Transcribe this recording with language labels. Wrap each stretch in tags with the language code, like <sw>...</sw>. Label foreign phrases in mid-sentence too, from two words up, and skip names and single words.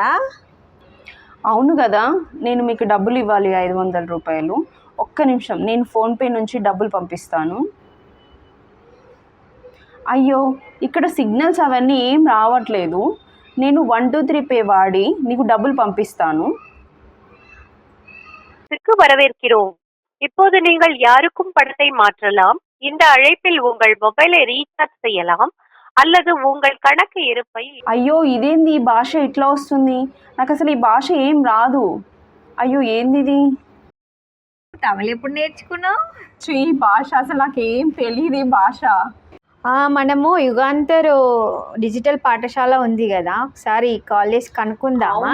<te>అవును కదా, నేను మీకు డబ్బులు ఇవ్వాలి 500 రూపాయలు. ఒక్క నిమిషం, నేను ఫోన్పే నుంచి డబ్బులు పంపిస్తాను. అయ్యో, ఇక్కడ సిగ్నల్స్ అవన్నీ ఏం రావట్లేదు. నేను 123 పే వాడి నీకు డబ్బులు పంపిస్తాను.</te> <ta>வரவேற்கிறோம். இப்போது நீங்கள் யாருக்கும் பணத்தை மாற்றலாம். இந்த அழைப்பில் உங்கள் மொபைலை ரீசார்ஜ் செய்யலாம் அல்லது உங்கள் கணக்கு இருப்பை.</ta> <te>అయ్యో, ఇదేంది ఈ భాష ఇట్లా వస్తుంది? నాకు అసలు ఈ భాష ఏం రాదు. అయ్యో, ఏంది ఇది? తమిళ ఎప్పుడు నేర్చుకున్నావు? ఈ భాష అసలు నాకేం తెలియదు ఈ భాష. మనము యుగాంతర్ డిజిటల్ పాఠశాల ఉంది కదా, ఒకసారి కాల్ చేసి కనుక్కుందామా?</te>